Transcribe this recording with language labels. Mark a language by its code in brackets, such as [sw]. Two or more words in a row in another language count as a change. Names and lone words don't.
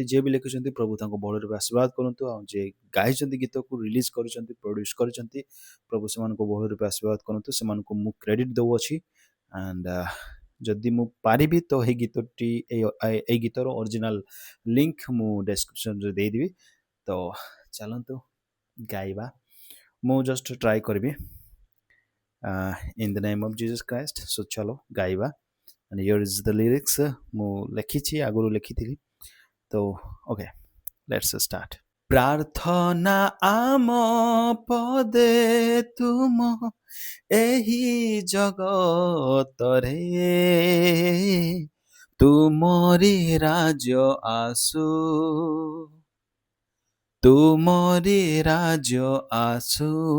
[or] ଯିଏ ବି ଲେଖିଛନ୍ତି ପ୍ରଭୁ ତାଙ୍କୁ ବଡ଼ ରୂପେ ଆଶୀର୍ବାଦ କରନ୍ତୁ. ଆଉ ଯିଏ ଗାଇଛନ୍ତି ଗୀତକୁ, ରିଲିଜ୍ କରିଛନ୍ତି, ପ୍ରଡ୍ୟୁସ୍ କରିଛନ୍ତି, ପ୍ରଭୁ ସେମାନଙ୍କୁ ବହୁଳ ରୂପେ ଆଶୀର୍ବାଦ କରନ୍ତୁ. ସେମାନଙ୍କୁ ମୁଁ କ୍ରେଡ଼ିଟ୍ ଦେଉଅଛି. ଆଣ୍ଡ ଯଦି ମୁଁ ପାରିବି ତ ଏହି ଗୀତଟି ଏଇ ଗୀତର [en] original link [or] ମୁଁ ଡେସ୍କ୍ରିପସନ୍ରେ ଦେଇଦେବି. ତ ଚାଲନ୍ତୁ ଗାଇବା. ମୁଁ [en] just try [or] କରିବି [en] in the name of Jesus Christ. So [or] ଚାଲ ଗାଇବା. [en] And here is the lyrics. [or] ମୁଁ ଲେଖିଛି, ଆଗରୁ ଲେଖିଥିଲି. [en] ତ okay, let's start. [or] ପ୍ରାର୍ଥନା ଆମ ପଦେ ତୁମ ଏହି ଜଗତରେ ତୁମରି ରାଜ ଆସୁ, ତୁମରି ରାଜ ଆସୁ.